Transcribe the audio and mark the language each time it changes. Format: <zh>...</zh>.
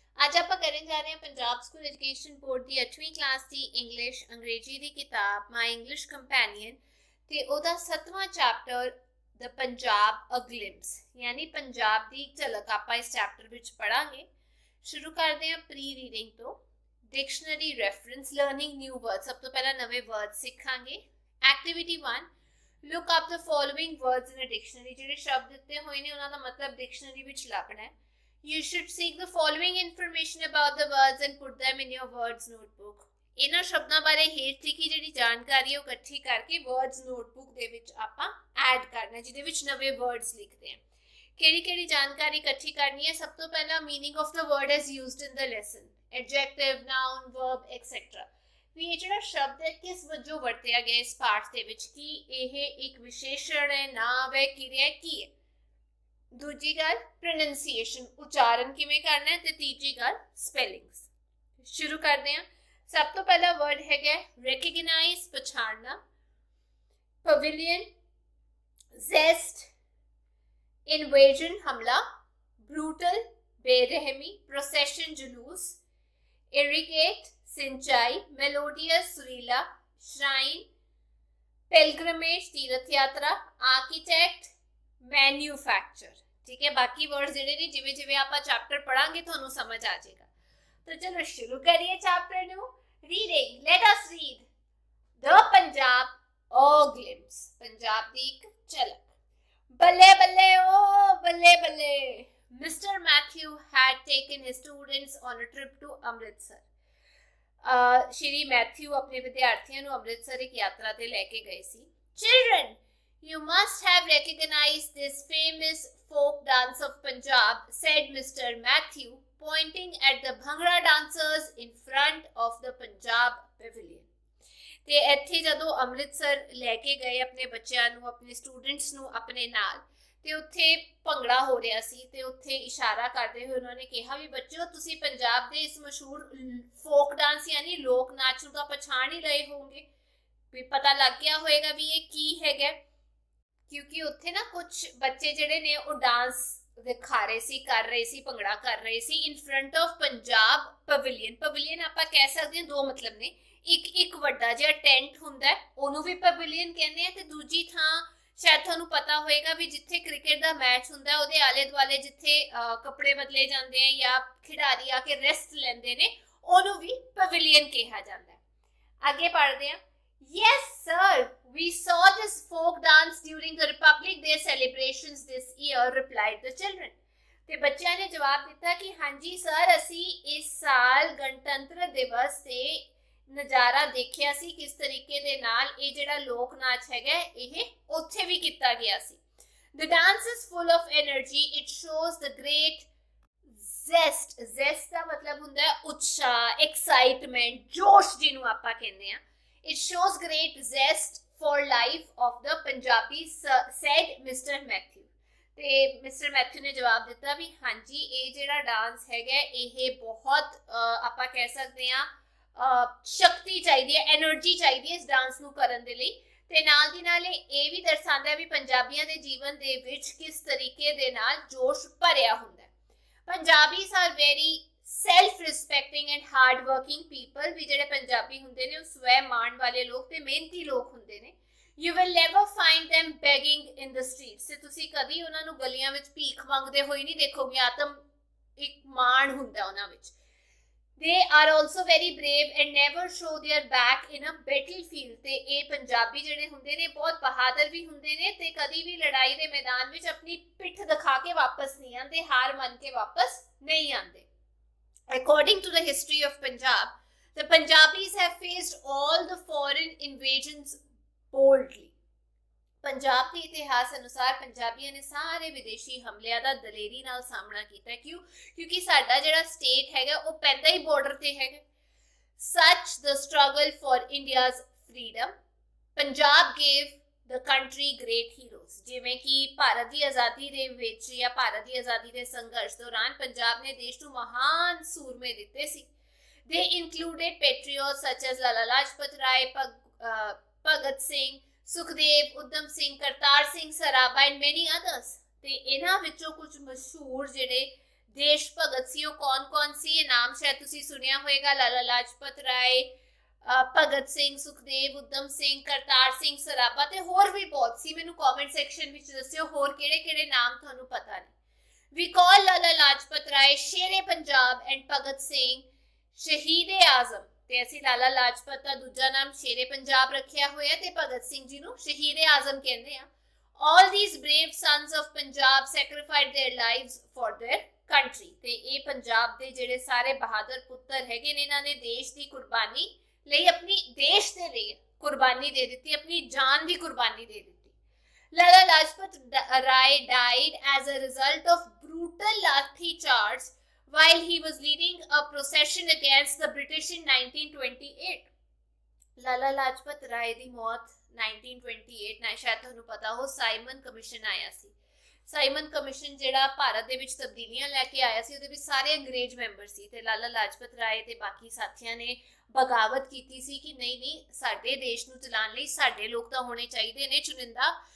<pa>ਅੱਜ ਆਪਾਂ ਕਰਨ ਜਾ ਰਹੇ ਹਾਂ ਪੰਜਾਬ ਸਕੂਲ ਐਜੂਕੇਸ਼ਨ ਬੋਰਡ ਦੀ 8ਵੀਂ ਕਲਾਸ ਦੀ ਇੰਗਲਿਸ਼ ਅੰਗਰੇਜ਼ੀ ਦੀ ਕਿਤਾਬ ਮਾਈ ਇੰਗਲਿਸ਼ ਕੰਪੈਨੀਅਨ ਤੇ ਉਹਦਾ 7ਵਾਂ ਚੈਪਟਰ ਦ ਪੰਜਾਬ ਅ ਗਲਿੰਪਸ ਯਾਨੀ ਪੰਜਾਬ ਦੀ ਝਲਕ ਆਪਾਂ ਇਸ ਚੈਪਟਰ ਵਿੱਚ ਪੜਾਂਗੇ। ਸ਼ੁਰੂ ਕਰਦੇ ਹਾਂ ਪ੍ਰੀ ਰੀਡਿੰਗ ਤੋਂ।</pa> <en>dictionary reference learning new word,</en> <pa>ਸਭ ਤੋਂ ਪਹਿਲਾਂ ਨਵੇਂ ਵਰਡ ਸਿੱਖਾਂਗੇ।</pa> <en>Activity 1 look up the following words in a dictionary।</en> <pa>ਜਿਹੜੇ ਸ਼ਬਦ ਦਿੱਤੇ ਹੋਏ ਨੇ ਉਹਨਾਂ ਦਾ ਮਤਲਬ ਡਿਕਸ਼ਨਰੀ ਵਿੱਚ ਲੱਭਣਾ ਹੈ।</pa> <en>You should seek the following information about the words and put them in your words notebook।</en> <pa>ਇਹਨਾਂ ਸ਼ਬਦਾਂ ਬਾਰੇ ਹੇਠ ਲਿਖੀ ਜਿਹੜੀ ਜਾਣਕਾਰੀ ਹੈ ਉਹ ਇਕੱਠੀ ਕਰਕੇ words notebook ਦੇ ਵਿੱਚ ਆਪਾਂ ਐਡ ਕਰਨਾ, ਜਿਹਦੇ ਵਿੱਚ ਨਵੇਂ words ਲਿਖਦੇ ਹਾਂ। ਕਿਹੜੀ ਜਾਣਕਾਰੀ ਇਕੱਠੀ ਕਰਨੀ ਹੈ? ਸਭ ਤੋਂ ਪਹਿਲਾਂ</pa> <en>meaning of the word as used in the lesson, adjective, noun, verb, etc।</en> <pa>ਵੀ ਇਹ ਜਿਹੜਾ ਸ਼ਬਦ ਹੈ ਕਿਸ ਵਜੋਂ ਵਰਤਿਆ ਗਿਆ ਇਸ ਪਾਠ ਦੇ ਵਿੱਚ, ਕਿ ਇਹ ਇੱਕ ਵਿਸ਼ੇਸ਼ਣ ਹੈ, ਨਾਂਵ ਹੈ, ਕਿਰਿਆ ਕੀ ਹੈ। ਦੂਜੀ ਗੱਲ ਪ੍ਰੋਨੰਸੀਏਸ਼ਨ, ਉਚਾਰਨ ਕਿਵੇਂ ਕਰਨਾ ਹੈ, ਤੇ ਤੀਜੀ ਗੱਲ ਸਪੈਲਿੰਗਸ। ਸ਼ੁਰੂ ਕਰਦੇ ਹਾਂ। ਸਭ ਤੋਂ ਪਹਿਲਾ ਵਰਡ ਹੈਗਾ ਰੈਕਗਨਾਈਜ਼, ਪਛਾਣਨਾ। ਪਵੇਲੀਅਨ, ਜ਼ੈਸਟ, ਇਨਵੇਜਨ, ਹਮਲਾ। ਬਰੂਟਲ, ਬੇਰਹਿਮੀ। ਪ੍ਰੋਸੈਸ਼ਨ, ਜਲੂਸ।</pa> <hi>ਇਰੀਗੇਟ, सिंचाई। मेलोडियस, सुरीला। श्राइन, पिलग्रमेज, तीर्थ यात्रा। Architect, manufacture. ठीक है, बाकी वर्ड्स</hi> <pa>ਜਿਹੜੇ ਨੇ ਜਿਵੇਂ ਜਿਵੇਂ ਆਪਾਂ ਚੈਪਟਰ ਪੜਾਂਗੇ ਤੁਹਾਨੂੰ ਸਮਝ ਆ ਜਾਏਗਾ।</pa> <hi>तो चलो शुरू करिए चैप्टर</hi> <en>ਨੂੰ। Reading, let us read the Punjab a glimpse, Punjab</en> <pa>ਦੀ ਇੱਕ ਝਲਕ। ਬੱਲੇ ਬੱਲੇ ਓ ਬੱਲੇ ਬੱਲੇ। Mr.</pa> <en>Matthew had taken his students on a trip to Amritsar।</en> <pa>Shri Matthew ਆਪਣੇ ਵਿਦਿਆਰਥੀਆਂ ਨੂੰ ਅੰਮ੍ਰਿਤਸਰ ਇੱਕ ਯਾਤਰਾ ਤੇ ਲੈ ਕੇ ਗਏ ਸੀ।</pa> <en>Children, you must have recognized this famous folk dance of Punjab, said Mr. Matthew, pointing at the Bhangra dancers in front of the Punjab pavilion।</en> <pa>ਤੇ ਇੱਥੇ ਜਦੋਂ ਅੰਮ੍ਰਿਤਸਰ ਲੈ ਕੇ ਗਏ ਆਪਣੇ ਬੱਚਿਆਂ ਨੂੰ, ਆਪਣੇ ਸਟੂਡੈਂਟਸ ਨੂੰ ਆਪਣੇ ਨਾਲ, ਤੇ ਉੱਥੇ ਭੰਗੜਾ ਹੋ ਰਿਹਾ ਸੀ ਤੇ ਉੱਥੇ ਇਸ਼ਾਰਾ ਕਰਦੇ ਹੋਏ ਉਹਨਾਂ ਨੇ ਕਿਹਾ ਵੀ ਬੱਚਿਓ ਤੁਸੀਂ ਪੰਜਾਬ ਦੇ ਇਸ ਮਸ਼ਹੂਰ ਫੋਕ ਡਾਂਸ ਯਾਨੀ ਲੋਕ ਨਾਚ ਨੂੰ ਤਾਂ ਪਛਾਣ ਹੀ ਲਏ ਹੋਵੋਗੇ, ਵੀ ਪਤਾ ਲੱਗ ਗਿਆ ਹੋਏਗਾ ਵੀ ਇਹ ਕੀ ਹੈਗਾ। ਕਿਉਂਕਿ ਉੱਥੇ ਨਾ ਕੁਝ ਬੱਚੇ ਜਿਹੜੇ ਨੇ ਉਹ ਡਾਂਸ ਦਿਖਾ ਰਹੇ ਸੀ, ਕਰ ਰਹੇ ਸੀ, ਭੰਗੜਾ ਕਰ ਰਹੇ ਸੀ</pa> <en>in front of</en> <pa>Punjab pavilion. Pavilion ਆਪਾਂ ਕਹਿ ਸਕਦੇ ਹਾਂ ਦੋ ਮਤਲਬ ਨੇ, ਇੱਕ ਵੱਡਾ ਜਿਹਾ ਟੈਂਟ ਹੁੰਦਾ ਉਹਨੂੰ ਵੀ ਪਵੇਲੀਅਨ ਕਹਿੰਦੇ ਆ, ਤੇ ਦੂਜੀ ਥਾਂ ਸ਼ਾਇਦ ਤੁਹਾਨੂੰ ਪਤਾ ਹੋਏਗਾ ਵੀ ਜਿੱਥੇ ਕ੍ਰਿਕਟ ਦਾ ਮੈਚ ਹੁੰਦਾ ਉਹਦੇ ਆਲੇ ਦੁਆਲੇ ਜਿੱਥੇ ਕੱਪੜੇ ਬਦਲੇ ਜਾਂਦੇ ਆ ਜਾਂ ਖਿਡਾਰੀ ਆ ਕੇ ਰੈਸਟ ਲੈਂਦੇ ਨੇ ਉਹਨੂੰ ਵੀ ਪਵੇਲੀਅਨ ਕਿਹਾ ਜਾਂਦਾ ਹੈ। ਅੱਗੇ ਪੜ੍ਹਦੇ ਹਾਂ।</pa> <en>Yes sir, we saw this folk dance during the Republic Day celebrations this year, replied the children।</en> <pa>ਤੇ ਬੱਚਿਆਂ ਨੇ ਜਵਾਬ ਦਿੱਤਾ ਕਿ ਹਾਂਜੀ ਸਰ, ਅਸੀਂ ਇਸ ਸਾਲ ਗਣਤੰਤਰ ਦਿਵਸ ਤੇ ਨਜ਼ਾਰਾ ਦੇਖਿਆ ਸੀ ਕਿਸ ਤਰੀਕੇ ਦੇ ਨਾਲ ਇਹ ਜਿਹੜਾ ਲੋਕ ਨਾਚ ਹੈਗਾ ਇਹ ਉੱਥੇ ਵੀ ਕੀਤਾ ਗਿਆ ਸੀ।</pa> <en>The dance is full of energy, it shows the great zest।</en> <pa>zest ਦਾ ਮਤਲਬ ਹੁੰਦਾ ਹੈ ਉਤਸ਼ਾਹ, ਐਕਸਾਈਟਮੈਂਟ, ਜੋਸ਼ ਜਿਹਨੂੰ ਆਪਾਂ ਕਹਿੰਦੇ ਆ।</pa> <en>It shows great zest for life of the Punjabis, said Mr. Matthew।</en> <pa>ਤੇ ਮਿਸਟਰ ਮੈਥਿਊ ਨੇ ਜਵਾਬ ਦਿੱਤਾ ਵੀ ਹਾਂਜੀ ਇਹ ਜਿਹੜਾ ਡਾਂਸ ਹੈਗਾ ਇਹ ਬਹੁਤ ਆਪਾਂ ਕਹਿ ਸਕਦੇ ਹਾਂ ਸ਼ਕਤੀ ਚਾਹੀਦੀ ਹੈ, ਐਨਰਜੀ ਚਾਹੀਦੀ ਹੈ ਇਸ ਡਾਂਸ ਨੂੰ ਕਰਨ ਦੇ ਲਈ। ਤੇ ਨਾਲ ਦੀ ਨਾਲ ਇਹ ਵੀ ਦਰਸਾਉਂਦਾ ਵੀ ਪੰਜਾਬੀਆਂ ਦੇ ਜੀਵਨ ਦੇ ਵਿੱਚ ਕਿਸ ਤਰੀਕੇ ਦੇ ਨਾਲ ਜੋਸ਼ ਭਰਿਆ ਹੁੰਦਾ।</pa> <en>Punjabis are very self respecting and hard working people.</en> <pa>ਵੀ ਜਿਹੜੇ ਪੰਜਾਬੀ ਹੁੰਦੇ ਨੇ ਉਹ ਸਵੈ ਮਾਣ ਵਾਲੇ ਲੋਕ ਤੇ ਮਿਹਨਤੀ ਲੋਕ ਹੁੰਦੇ ਨੇ।</pa> <en>You will never find them begging in the streets।</en> <pa>ਤੇ ਤੁਸੀਂ ਕਦੀ ਉਹਨਾਂ ਨੂੰ ਗਲੀਆਂ ਵਿੱਚ ਭੀਖ ਮੰਗਦੇ ਹੋਏ ਨਹੀਂ ਦੇਖੋਗੇ। ਆਤਮ ਇੱਕ ਮਾਣ ਹੁੰਦਾ ਉਹਨਾਂ ਵਿੱਚ।</pa> <en>They are also very brave and never show their back in a battlefield।</en> <pa>ਤੇ ਇਹ ਪੰਜਾਬੀ ਜਿਹੜੇ ਹੁੰਦੇ ਨੇ ਬਹੁਤ ਬਹਾਦਰ ਵੀ ਹੁੰਦੇ ਨੇ ਤੇ ਕਦੀ ਵੀ ਲੜਾਈ ਦੇ ਮੈਦਾਨ ਵਿੱਚ ਆਪਣੀ ਪਿੱਠ ਦਿਖਾ ਕੇ ਵਾਪਸ ਨਹੀਂ ਆਉਂਦੇ, ਹਾਰ ਮੰਨ ਕੇ ਵਾਪਸ ਨਹੀਂ ਆਉਂਦੇ।</pa> <en>According to the history of Punjab, the Punjabis have faced all the foreign invasions boldly।</en> <pa>Punjab ਦੇ ਇਤਿਹਾਸ ਅਨੁਸਾਰ ਪੰਜਾਬੀਆਂ ਨੇ ਸਾਰੇ ਵਿਦੇਸ਼ੀ ਹਮਲਿਆਂ ਦਾ ਦਲੇਰੀ ਨਾਲ ਸਾਹਮਣਾ ਕੀਤਾ। ਕਿਉਂਕਿ ਸਾਡਾ ਜਿਹੜਾ ਸਟੇਟ ਹੈਗਾ ਉਹ ਪੈਂਦਾ ਹੀ ਬਾਰਡਰ ਤੇ ਹੈਗਾ।</pa> <en>Such the struggle for India's freedom, Punjab gave the country great heroes।</en> <pa>ਜਿਵੇਂ ਕਿ ਭਾਰਤ ਦੀ ਆਜ਼ਾਦੀ ਦੇ ਵਿੱਚ ਜਾਂ ਭਾਰਤ ਦੀ ਆਜ਼ਾਦੀ ਦੇ ਸੰਘਰਸ਼ ਦੌਰਾਨ ਪੰਜਾਬ ਨੇ ਦੇਸ਼ ਨੂੰ ਮਹਾਨ ਸੂਰਮੇ ਦਿੱਤੇ ਸੀ।</pa> <en>They included patriots such as Lala Lajpat Rai, Bhagat Singh, Sukhdev, Udham Singh, Kartar Singh Sarabha and many others।</en> <pa>ਤੇ ਇਹਨਾਂ ਵਿੱਚੋਂ ਕੁਝ ਮਸ਼ਹੂਰ ਜਿਹੜੇ ਦੇਸ਼ ਭਗਤ ਸੀ ਉਹ ਕੌਣ ਸੀ। ਇਹ ਨਾਮ ਸ਼ਾਇਦ ਤੁਸੀਂ ਸੁਣਿਆ ਹੋਏਗਾ, ਲਾਲਾ ਲਾਜਪਤ ਰਾਏ, ਭਗਤ ਸਿੰਘ, ਸੁਖਦੇਵ, ਉਦਮ ਸਿੰਘ, ਕਰਤਾਰ ਸਿੰਘ ਸਰਾਭਾ ਤੇ ਹੋਰ ਵੀ ਬਹੁਤ ਸੀ। ਮੈਨੂੰ ਕਮੈਂਟ ਸੈਕਸ਼ਨ ਵਿੱਚ ਦੱਸਿਓ ਹੋਰ ਕਿਹੜੇ ਨਾਮ ਤੁਹਾਨੂੰ ਪਤਾ ਨੇ।</pa> <en>We call Lala Lajpat Rai Shere Punjab and Bhagat Singh Shahid-e Azam।</en> <pa>ਤੇ ਅਸੀਂ ਲਾਲਾ ਲਾਜਪਤ ਦਾ ਦੂਜਾ ਨਾਮ ਸ਼ੇਰੇ ਪੰਜਾਬ ਰੱਖਿਆ ਹੋਇਆ ਤੇ ਭਗਤ ਸਿੰਘ ਜੀ ਨੂੰ ਸ਼ਹੀਦ-e ਆਜ਼ਮ ਕਹਿੰਦੇ ਆ।</pa> <en>All these brave sons of Punjab sacrificed their lives for their country।</en> <pa>ਤੇ ਇਹ ਪੰਜਾਬ ਦੇ ਜਿਹੜੇ ਸਾਰੇ ਬਹਾਦਰ ਪੁੱਤਰ ਹੈਗੇ ਨੇ, ਇਹਨਾਂ ਨੇ ਦੇਸ਼ ਦੀ ਕੁਰਬਾਨੀ ਲਈ, ਆਪਣੀ ਦੇਸ਼ ਦੇ ਲਈ ਕੁਰਬਾਨੀ ਦੇ ਦਿੱਤੀ, ਆਪਣੀ ਜਾਨ ਦੀ ਕੁਰਬਾਨੀ ਦੇ ਦਿੱਤੀ।</pa> <en>Lala Lajpat Rai died as a result of brutal lathi charge while he was leading a procession against the British in 1928।</en> <pa>Lala Lajpat Rai ਦੀ ਮੌਤ 1928 ਨਾਲ, ਸ਼ਾਇਦ ਤੁਹਾਨੂੰ ਪਤਾ ਹੋ, ਸਾਈਮਨ ਕਮਿਸ਼ਨ ਆਇਆ ਸੀ। ਸਾਈਮਨ ਕਮਿਸ਼ਨ ਜਿਹੜਾ ਭਾਰਤ ਦੇ ਵਿੱਚ ਤਬਦੀਲੀਆਂ ਲੈ ਕੇ ਆਇਆ ਸੀ, ਉਹਦੇ ਵਿੱਚ ਸਾਰੇ ਅੰਗਰੇਜ਼ ਮੈਂਬਰ ਸੀ ਤੇ ਲਾਲਾ ਲਾਜਪਤ ਰਾਏ ਤੇ ਬਾਕੀ ਸਾਥੀਆਂ ਨੇ ਬਗਾਵਤ ਕੀਤੀ ਸੀ ਕਿ ਨਹੀਂ ਸਾਡੇ ਦੇਸ਼ ਨੂੰ ਚਲਾਉਣ ਲਈ ਸਾਡੇ ਲੋਕ ਤਾਂ ਹੋਣੇ ਚਾਹੀਦੇ ਨੇ ਚੁਣਿੰਦਾ।</pa>